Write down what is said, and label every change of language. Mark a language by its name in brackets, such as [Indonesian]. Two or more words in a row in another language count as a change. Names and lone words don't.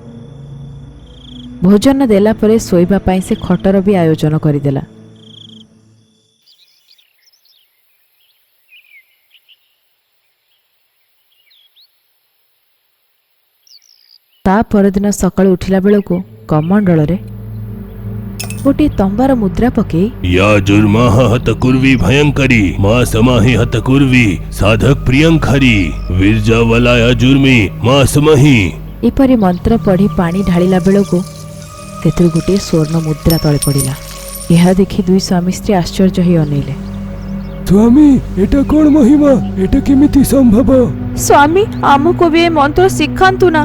[Odia] ଭୋଜନ ଦେଲା ପରେ ଶୋଇବା ପାଇଁ ସେ ଖଟର ବି ଆୟୋଜନ କରିଦେଲା। ତା ପରଦିନ ସକାଳୁ ଉଠିଲା ବେଳକୁ କମଣ୍ଡଳରେ ଗୋଟିଏ ତମ୍ବାର ମୁଦ୍ରା ପକେଇ [Sanskrit] या जुर्माह हत कुर्वी भयंकरी मां समाहि हत कुर्वी साधक प्रियंकरी विरजावलाया जुर्मी मां समहि। [Odia] ଏପରି ମନ୍ତ୍ର ପଢ଼ି ପାଣି ଢାଳିଲା ବେଳକୁ ସେଥିରୁ ଗୋଟିଏ ସ୍ୱର୍ଣ୍ଣ ମୁଦ୍ରା ତଳେ ପଡ଼ିଲା। ଏହା ଦେଖି 2 ସ୍ୱାମୀ ସ୍ତ୍ରୀ ଆଶ୍ଚର୍ଯ୍ୟ ହୋଇ ଅନେଇଲେ। ସ୍ୱାମୀ, ଏଟା କଣ ମହିମା? ଏଟା କେମିତି ସମ୍ଭବ? ସ୍ୱାମୀ ଆମକୁ ବି ଏ ମନ୍ତ୍ର ଶିଖାନ୍ତୁ ନା।